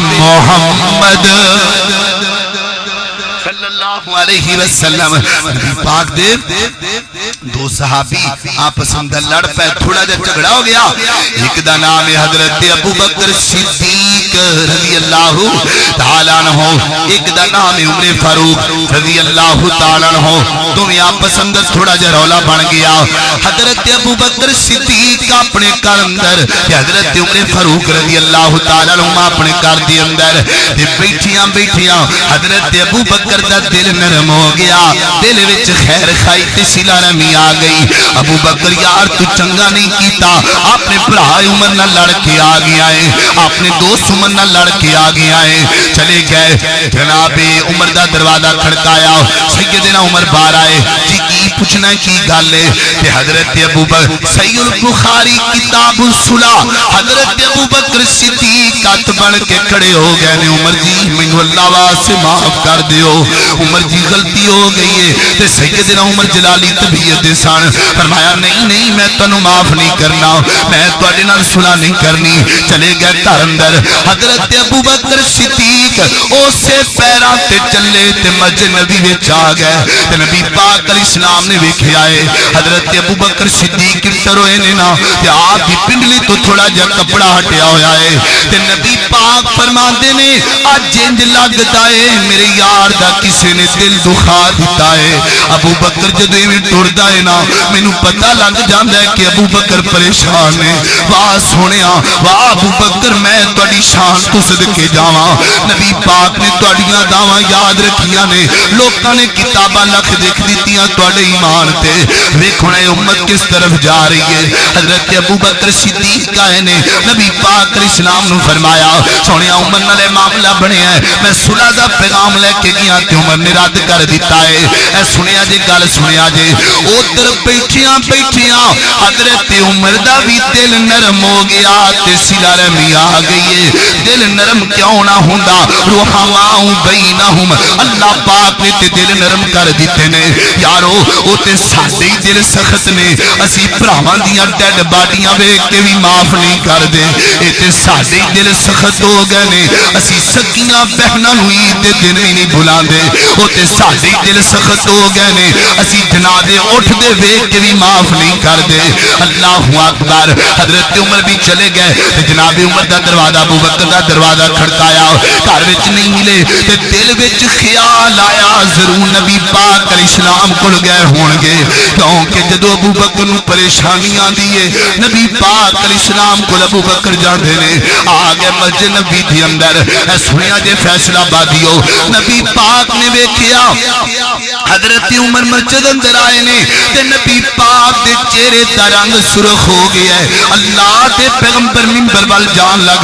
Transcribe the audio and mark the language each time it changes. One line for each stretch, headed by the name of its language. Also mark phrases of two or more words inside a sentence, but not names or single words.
Punjabi: محمد صلی اللہ علیہ وسلم نبی پاک دے دو صحابی آپس اندر لڑ پے تھوڑا جا جھگڑا ہو گیا ایک دا نام ہے حضرت ابو بکر صدیق رضی اللہ تعالی عنہ ایک دا نام ہے عمر فاروق رضی اللہ تعالی عنہ دونوں آپس اندر تھوڑا جا رولا بن گیا حضرت ابو بکر صدیق اپنے گھر اندر حضرت عمر فاروق رضی اللہ تعالی عنہ اپنے گھر دے اندر تے بیٹھیاں حضرت ابو بکر دا دل نرم ہو گیا دل وچ خیر خائی تے صلہ رحمی آ گئی ابو بکر یار تو چنگا نہیں کیتا اپنے بھرا عمر نال لڑ کے آ گیا ہے اپنے دوست عمر نال لڑ کے آ گیا ہے چلے گئے جناب عمر دا دروازہ کھڑکایا سیدنا عمر باہر آئے جی کی پوچھنا کی گل ہے کہ حضرت ابو بکر صحیح البخاری کتاب الصلاح حضرت ابو بکر صدیق کت بن کے کھڑے ہو گئے نے عمر جی مینوں اللہ واسطے معاف کر دیو عمر جی غلطی ہو گئی ہے تے سیدنا عمر جلالی طبیعت دے سن فرمایا نہیں نہیں میں تانوں معاف نہیں کرنا میں تواڈے نال صلح نہیں کرنی چلے گئے گھر اندر حضرت ابو بکر صدیق اسے پیراں تے چلے تے مسجد نبی وچ آ گئے تے نبی پاک علیہ السلام نے ویکھیا ہے حضرت ابو بکر صدیق کتر ہوئے نے نا تے آپ دی پنڈلی تو تھوڑا جا کپڑا ہٹیا ہویا ہے تے نبی پاک فرماندے نے اج انج لگدا ہے میرے یار دا کسے نے دل دکھا دتا ہے ابو بکر جدوں ایویں ٹردا ہے نا مینوں پتہ لگ جاندا ہے کہ ابو بکر پریشان ہے واہ سونیا واہ ابو بکر میں تواڈی شان تو صدقے جاواں نبی پاک نے تواڈیاں دعواں یاد رکھیاں نے لوکاں نے کتاباں لکھ دیکھ دتیاں تواڈے ایمان تے ویکھو اے امت کس طرف جا رہی ہے حضرت ابو بکر صدیق کہے نے نبی پاک علیہ السلام نے فرمایا سونیا عمر نال معاملہ بنیا ہے میں صلح دا پیغام لے کے گیا تے عمر نے رد کر دتا ہے اے سنیا جے گل سنیا جے اوتر بیٹھیاں بیٹھیاں حضرت عمر دا بھی دل نرم ہو گیا تے صلہ رحمی آ گئی ہے دل نرم کیوں نہ ہوندا
Arabic: رحماء بینہم
Punjabi: اللہ پاک نے تے دل نرم کر دیتے نے یارو او تے ساڈے دل سخت نے اسی بھراواں دیاں
English: dead bodies
Punjabi: ویکھ کے بھی معاف نہیں کر دے اے تے ساڈے دل سخت ہو گئے نے اسی سکیاں بہناں نوں عید دے دن ہی نہیں بلاندے او تے ساڈے دل سخت ہو گئے نے اسی جنازے اٹھ دے ویکھ کے بھی معاف نہیں کر دے اللہ اکبر حضرت عمر بھی چلے گئے تے جناب عمر دا دروازہ ابو بکر دا دروازہ کھڑکایا گھر وچ نہیں ملے تے دل وچ خیال آیا ضرور نبی پاک علیہ السلام کول گئے ہون گے کیونکہ جدو ابو بکر نوں پریشانی آندی ہے نبی پاک علیہ السلام کول ابو بکر جاندے نے آ گئے مسجد نبی دے اندر اے سنیا جے فیصلہ بادیو نبی پاک نے ویکھیا حضرت عمر مسجد اندر آئے نے تے نبی پاک دے چہرے دا رنگ سرخ ہو گیا ہے اللہ دے پیغمبر منبر وال جان لگ